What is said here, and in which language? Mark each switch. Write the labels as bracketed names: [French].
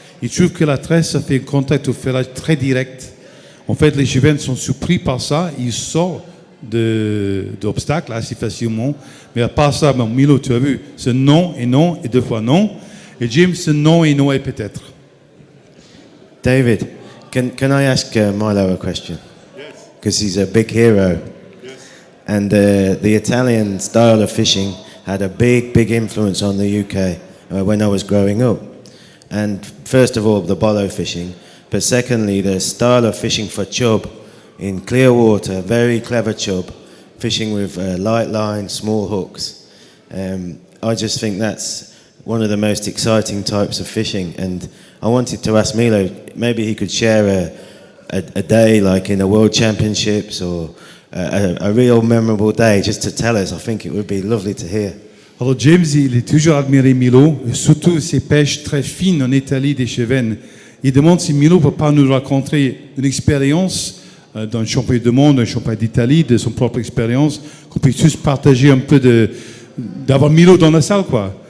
[French] Il trouve que la tresse fait un contact au ferrage très direct. En fait, les chevennes sont surpris par ça. Ils sortent d'obstacles assez facilement. Mais à part ça, Milo, tu as vu, c'est non et 2 fois non. Et James, c'est non et peut-être. [English] David, can I ask Milo a question? Yes. Because he's a big hero. Yes. And the Italian style of fishing had a big influence on the UK when I was growing up. And first of all, the bolo fishing. But secondly, the style of fishing for chub in clear water, very clever chub, fishing with light line, small hooks. I just think that's one of the most exciting types of fishing. And I wanted to ask Milo, maybe he could share a day like in the World Championships or a real memorable day just to tell us. I think it would be lovely to hear. [French] Alors James, il est toujours admiré Milo, surtout ses pêches très fines en Italie des chevennes. Il demande si Milo ne peut pas nous raconter une expérience d'un championnat du monde, d'un championnat d'Italie, de son propre expérience, qu'on puisse tous partager un peu d'avoir Milo dans la salle, quoi.